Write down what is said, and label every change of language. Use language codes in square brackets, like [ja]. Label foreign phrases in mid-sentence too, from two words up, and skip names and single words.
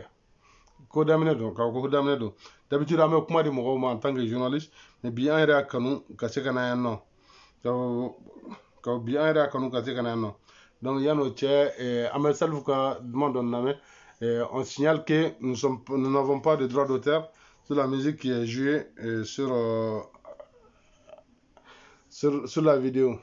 [bm] Ko daminɛ don, k'a fɔ ko daminɛ don. D'habitude an bɛ kuma di mɔgɔw ma [fr] en tant que journaliste, [bm] mais bi an yɛrɛ y'a kanu ka se ka na yan nɔ. ka bi an yɛrɛ y'a kanu ka se ka na yan nɔ donc yan'o cɛ an bɛ Salif ka duman dɔ lamɛn. [fr] On signale que nous n'avons pas de droit d'auteur sur la musique qui est jouée sur la vidéo.